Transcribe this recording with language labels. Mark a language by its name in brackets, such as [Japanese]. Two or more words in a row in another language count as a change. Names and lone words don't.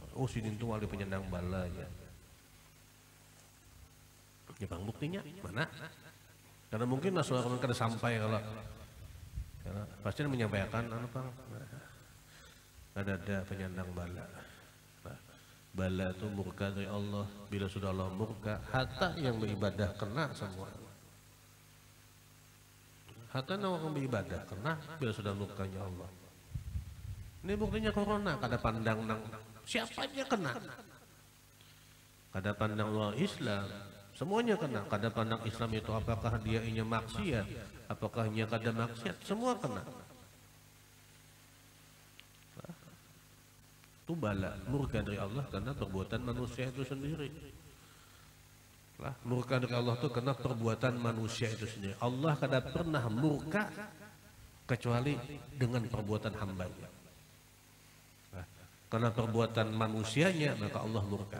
[Banjar] Oh sidin tu wali penyandang bala ya. [Indonesian] Ya bang buktinya mana? Karena mungkin Rasulullah kada sampai kalau pasti menyampaikan anu Bang. Ada penyandang bala. Nah, bala itu murka dari Allah. Bila sudah Allah murka, hatta yang beribadah kena semua. Hatta yang beribadah kena bila sudah murkanya Allah. Ini buktinya corona. [Banjar] Kada pandang nang siapa aja kena. Kada pandang luar Islam, semuanya kena. Kada pandang Islam itu apakah dia inya maksiat, apakah dia kada maksiat, semua kena. [Indonesian] Itu bala murka dari Allah karena perbuatan manusia itu sendiri. Lah, murka dari Allah itu karena perbuatan manusia itu sendiri. Allah kada pernah murka kecuali dengan perbuatan hambanya. Nah, karena perbuatan manusianya maka Allah murka.